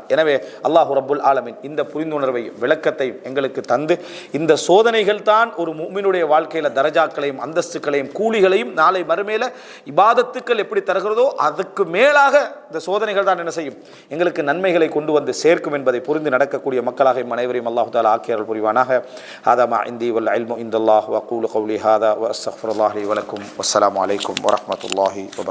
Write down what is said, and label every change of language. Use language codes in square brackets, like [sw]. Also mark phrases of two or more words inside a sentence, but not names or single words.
[ta] எனவே [ar] الله رب العالمين [ta] இந்த புரிந்துணர்வையும் விளக்கத்தையும் எங்களுக்கு தந்து, இந்த சோதனைகள் தான் ஒரு முஃமினுடைய வாழ்க்கையில் தரஜாக்களையும் அந்தஸ்துக்களையும் கூலிகளையும் நாளை மறுமையில் இபாதத்துக்கள் எப்படி தருகிறதோ அதுக்கு மேலாக இந்த சோதனைகள் தான் என்ன செய்யும், எங்களுக்கு நன்மைகளை கொண்டு வந்து சேர்க்கும் என்பதை புரிந்து நடக்கக்கூடிய மக்களாக அனைவரையும் [ar] الله تعالى [ta] ஆக்கியருள் புரிவானாக. [ar] هذا ما عندي والعلم عند الله. أقول قولي هذا وأستغفر الله لي ولكم والسلام عليكم ورحمة الله وبركاته.